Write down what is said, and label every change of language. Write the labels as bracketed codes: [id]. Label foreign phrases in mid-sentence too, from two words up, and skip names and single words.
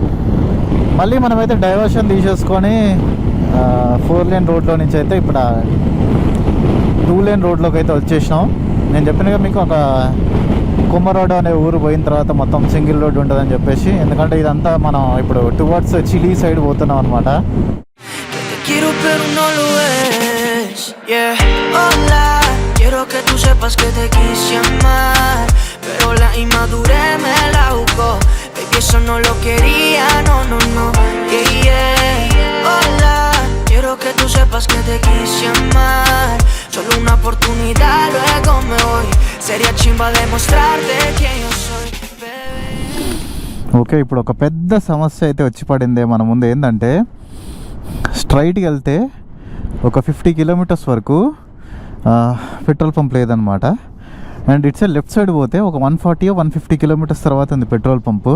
[te] మళ్ళీ మనమైతే డైవర్షన్ తీసేసుకొని 4 లేన్ రోడ్లో నుంచి అయితే ఇప్పుడు 2 లేన్ రోడ్లోకి అయితే వచ్చేసినాం. నేను చెప్పినగా మీకు ఒక కుమ్మరోడ్ అనే ఊరు పోయిన తర్వాత మొత్తం [en] single road [te] ఉంటుందని చెప్పేసి, ఎందుకంటే ఇదంతా మనం ఇప్పుడు [en] towards Chile side [te] పోతున్నాం అనమాట. [es] Quiero que tú sepas que te quise amar, pero la inmadurez me la jugó. Baby, eso no lo quería, no, [en] yeah, yeah. [es] Hola, quiero que tú sepas que te quise amar, solo una oportunidad, luego me voy. Sería chimba demostrarte quién yo soy, baby. [te] ఓకే, ఇప్పుడు ఒక పెద్ద సమస్య అయితే వచ్చి పడింది మన ముందు. ఏంటంటే స్ట్రైట్కి వెళ్తే ఒక 50 కిలోమీటర్స్ వరకు [en] petrol pump [te] లేదనమాట. [en] and it's left side [te] పోతే ఒక 140-150 కిలోమీటర్స్ తర్వాత ఉంది [en] petrol pump.